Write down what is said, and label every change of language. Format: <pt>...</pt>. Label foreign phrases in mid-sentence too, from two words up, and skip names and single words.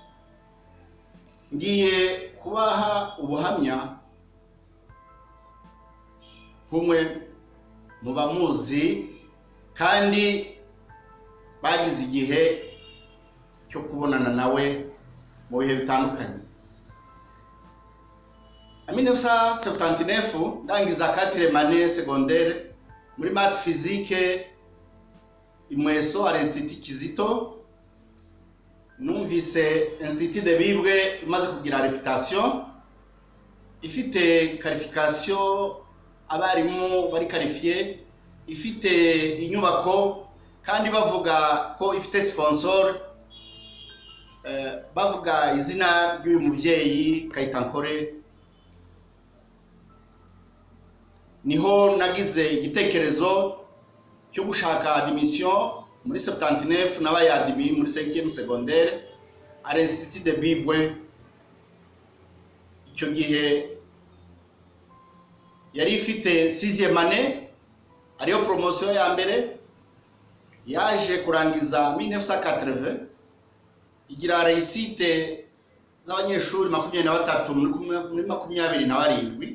<rw>Ngiye kubaha ubuhamya kumwe mu bamuzi kandi bagize igihe cyo kubonana nawe mu bihe bitandukanye. En 1979 ndangiza</rw> <fr>4e année secondaire</fr> <rw>muri</rw> <fr>maths physique</fr> <rw>Imweso</rw> <fr>à l'Institut Kizito.</fr> <rw>Numvise Institut de Bibwe imaze kugira reputation, ifite qualification, abarimu bari qualifié, ifite inyubako kandi bavuga ko ifite sponsor, bavuga izina ry'uyu mubyeyi Kayitankore. Niho nagize igitekerezo cyo gushaka admission muri 79 nabaye admis muri</rw> <fr>5e secondaire à l'Institut de Bibwe.</fr> <rw>Icyo gihe yari ifite</rw> <fr>6e année,</fr> <rw>ariyo promotion ya mbere, yaje kurangiza 1980 igira réussite z'abanyeshuri 23 muri 27.</rw>